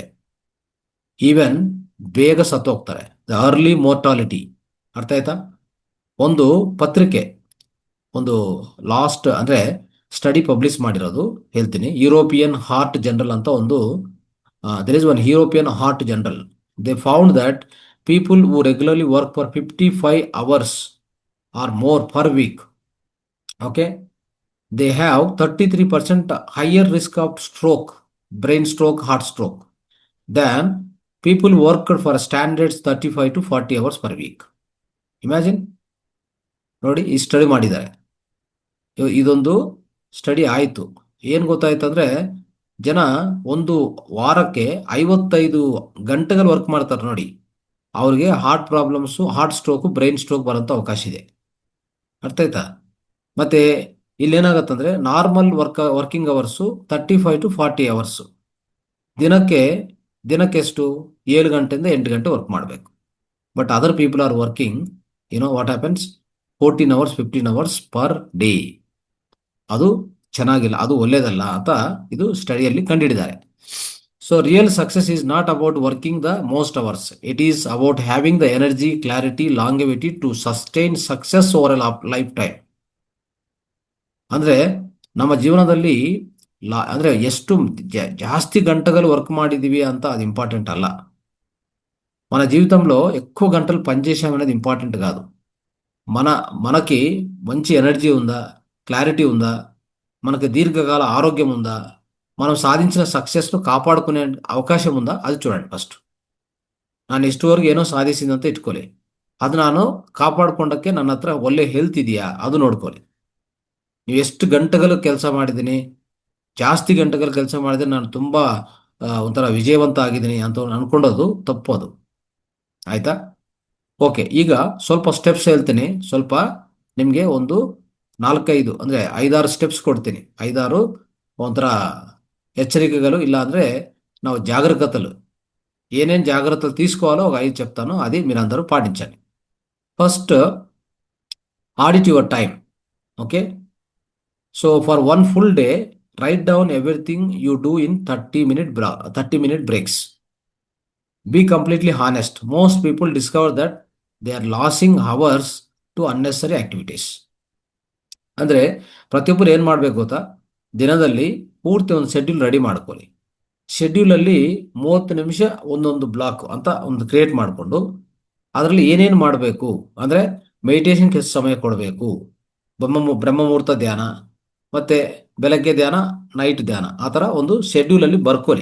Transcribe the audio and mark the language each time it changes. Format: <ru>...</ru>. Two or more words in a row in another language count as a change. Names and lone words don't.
<kn>ಈವನ್ ಬೇಗ ಸತ್ತೋಗ್ತಾರೆ.</kn> <en>the early mortality.</en> <kn>ಅರ್ಥ ಆಯ್ತಾ? ಒಂದು ಪತ್ರಿಕೆ, ಒಂದು ಲಾಸ್ಟ್ ಅಂದರೆ ಸ್ಟಡಿ ಪಬ್ಲಿಷ್ ಮಾಡಿರೋದು ಹೇಳ್ತೀನಿ.</kn> <en>ಯುರೋಪಿಯನ್ ಹಾರ್ಟ್ ಜನರಲ್</en> <kn>ಅಂತ ಒಂದು,</kn> <en>there is one European Heart Journal. they found that people who regularly work for 55 hours or more per week, okay, they have 33% higher risk of stroke, brain stroke, heart stroke than people worked for standards 35 to 40 hours per week. Imagine,</en> <kn>ನೋಡಿ, ಈ ಸ್ಟಡಿ ಮಾಡಿದ್ದಾರೆ. ಇದೊಂದು ಸ್ಟಡಿ ಆಯಿತು. ಏನು ಗೊತ್ತಾಯ್ತು ಅಂದರೆ, ಜನ ಒಂದು ವಾರಕ್ಕೆ 55 ಗಂಟೆಗಳು ವರ್ಕ್ ಮಾಡ್ತಾರೆ ನೋಡಿ, ಅವ್ರಿಗೆ ಹಾರ್ಟ್ ಪ್ರಾಬ್ಲಮ್ಸು, ಹಾರ್ಟ್ ಸ್ಟ್ರೋಕು,</kn> <en>brain stroke</en> <kn>ಬರೋಂಥ ಅವಕಾಶ ಇದೆ. ಅರ್ಥ ಆಯ್ತಾ? ಮತ್ತೆ ಇಲ್ಲೇನಾಗತ್ತಂದ್ರೆ,</kn> <en>normal working hours 35 to 40 hours.</en> <kn>ದಿನಕ್ಕೆ ಎಷ್ಟು? 7 ಗಂಟೆಯಿಂದ 8 ಗಂಟೆ ವರ್ಕ್ ಮಾಡಬೇಕು.</kn> <en>but other people are working, what happens, 14 hours 15 hours per day.</en> <kn>ಅದು ಚೆನ್ನಾಗಿಲ್ಲ, ಅದು ಒಳ್ಳೇದಲ್ಲ ಅಂತ ಇದು ಸ್ಟಡಿಯಲ್ಲಿ ಕಂಡುಹಿಡಿದ್ದಾರೆ.</kn> <en>so real success is not about working the most hours, it is about having the energy, clarity, longevity to sustain success over a lifetime.</en> <kn>ಅಂದರೆ ನಮ್ಮ ಜೀವನದಲ್ಲಿ ಅಂದರೆ ಎಷ್ಟು ಜಾಸ್ತಿ గంటలు వర్క్ ಮಾಡಿದ್ದೀವಿ ಅಂತ</kn> <te>అది ఇంపార్టెంట్</te> <kn>అಲ್ಲ.</kn> <te>మన జీవితంలో ఎక్కువ గంటలు పనిచేసాం అనేది ఇంపార్టెంట్ కాదు. మనకి మంచి ఎనర్జీ ఉందా, క్లారిటీ ఉందా, మనకి దీర్ఘకాల ఆరోగ్యం ఉందా, మనం సాధించిన సక్సెస్ను కాపాడుకునే అవకాశం ఉందా, అది చూడండి ಫಸ್ಟ್.</te> <kn>ನಾನು ಇಷ್ಟುವರೆಗೂ ಏನೋ ಸಾಧಿಸಿದಂತ ಇಟ್ಕೊಳ್ಳಿ, ಅದು ನಾನು ಕಾಪಾಡ್ಕೊಂಡಕ್ಕೆ ನನ್ನ ಹತ್ರ ಒಳ್ಳೆ ಹೆಲ್ತ್ ಇದೆಯಾ, ಅದು ನೋಡ್ಕೊಳ್ಳಿ. ನೀವು ಎಷ್ಟು ಗಂಟೆಗಳು ಕೆಲಸ ಮಾಡಿದ್ದೀನಿ, ಜಾಸ್ತಿ ಗಂಟೆಗಳು ಕೆಲಸ ಮಾಡಿದ್ರೆ ನಾನು ತುಂಬ ಒಂಥರ ವಿಜಯವಂತ ಆಗಿದ್ದೀನಿ ಅಂತ ಅನ್ಕೊಂಡೋದು ತಪ್ಪೋದು. ಆಯ್ತಾ? ಓಕೆ, ಈಗ ಸ್ವಲ್ಪ ಸ್ಟೆಪ್ಸ್ ಹೇಳ್ತೀನಿ. ಸ್ವಲ್ಪ ನಿಮಗೆ ಒಂದು 4-5 ಅಂದರೆ 5-6 ಸ್ಟೆಪ್ಸ್ ಕೊಡ್ತೀನಿ.</kn> <te>5-6 ಒಂಥರ హెచ్చరికలు, ఇలా</te> <kn>ಅಂದರೆ ನಾವು</kn> <te>జాగ్రత్తలు, ఏనేం జాగ్రత్తలు తీసుకోవాలో ఒక 5 చెప్తాను, అది మీరందరూ పాటించండి.</te> <en>first, audit your time. okay, so for 1 full day, write down everything you do in 30-minute breaks. Be completely honest. Most people discover that they are losing hours to unnecessary activities.</en> <kn>ಅಂದರೆ ಪ್ರತಿಯೊಬ್ಬರು ಏನು ಮಾಡಬೇಕು ಗೊತ್ತಾ, ದಿನದಲ್ಲಿ ಪೂರ್ತಿ ಒಂದು ಶೆಡ್ಯೂಲ್ ರೆಡಿ ಮಾಡ್ಕೊಳ್ಳಿ. ಶೆಡ್ಯೂಲಲ್ಲಿ 30 ನಿಮಿಷ ಒಂದೊಂದು ಬ್ಲಾಕ್ ಅಂತ ಒಂದು ಕ್ರಿಯೇಟ್ ಮಾಡಿಕೊಂಡು, ಅದರಲ್ಲಿ ಏನೇನು ಮಾಡಬೇಕು ಅಂದರೆ, ಮೆಡಿಟೇಷನ್ಗೆ ಎಷ್ಟು ಸಮಯ ಕೊಡಬೇಕು, ಬ್ರಹ್ಮಮುಹೂರ್ತ ಧ್ಯಾನ, ಮತ್ತು ಬೆಳಗ್ಗೆ ಧ್ಯಾನ, ನೈಟ್ ಧ್ಯಾನ, ಆ ಥರ ಒಂದು ಶೆಡ್ಯೂಲಲ್ಲಿ ಬರ್ಕೊಳ್ಳಿ.</kn>